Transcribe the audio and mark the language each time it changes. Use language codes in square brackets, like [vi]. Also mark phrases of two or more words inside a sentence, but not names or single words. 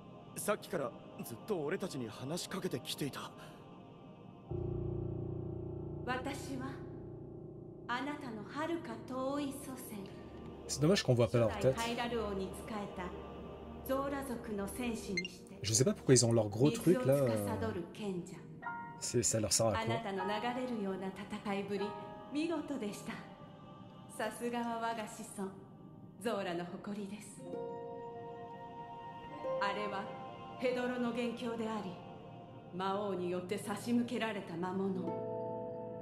[ja] さっきからずっと俺たちに話しかけてきていた。私はあなたの遥か遠い祖先。 [fr] C'est dommage qu'on voit pas leur [ja] 初代 [fr] tête. [ja] ハイラル王に仕えたゾーラ族の戦士にして [fr] Je sais pas pourquoi ils ont leur gros [ja] 水 [fr] truc [ja] を [fr] là. [ja] 司る賢者。 [fr] Ça leur sert à [ja] あな [fr] quoi? [ja] たの流れるような戦いぶり見事でした。さすがは我が子孫ゾーラの誇りです。あれはヘドロの元凶であり魔王によって差し向けられた魔物。